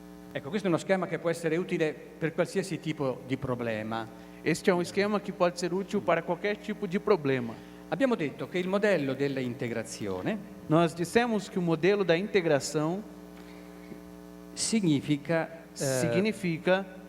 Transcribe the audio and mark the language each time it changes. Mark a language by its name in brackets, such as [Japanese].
[Italian] Ecco, questo è uno schema che può essere utile per qualsiasi tipo di problema. [Portuguese] Este é um esquema que pode ser útil para qualquer tipo de problema. [Italian] Abbiamo detto che il modello della integrazione [Portuguese] Nós dissemos que o modelo da integração [Italian] significa [Portuguese] significa